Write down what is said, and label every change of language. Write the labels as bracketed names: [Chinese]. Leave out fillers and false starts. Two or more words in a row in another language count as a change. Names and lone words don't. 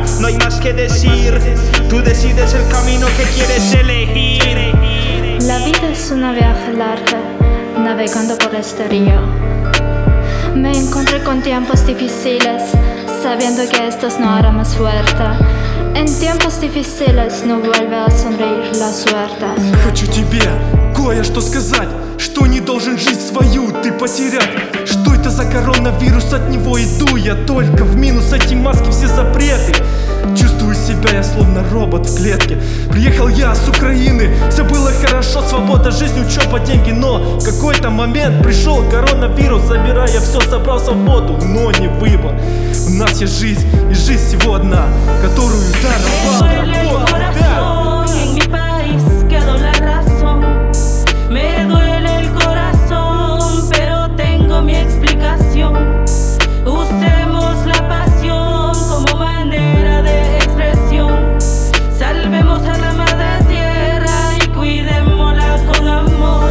[Spanish] No hay más que decir, tú decides el camino que quieres elegir. La vida es un viaje largo, navegando por este río. Me encontré con tiempos difíciles, sabiendo que estos no harán más fuerte. En tiempos difíciles no vuelve a sonreír la suerte. [Russian] Хочу тебе кое-что сказать, что не должен жизнь свою ты потерять. Что это за коронавирус, от него иду я только в минус. Эти маски, все запреты. Чувствую себя я словно робот в клетке. Приехал я с Украины, все было хорошо, свобода, жизнь, учеба, деньги. Но в какой-то момент пришел коронавирус, забирая все, забрал свободу, но не выбор. У нас есть жизнь, и жизнь всего одна, которую даровал работа. [Spanish] Me duele el corazón, pero tengo mi explicación. Usemos la pasión como manera de expresión. Salvemos a la madre tierra y cuidémosla con amor.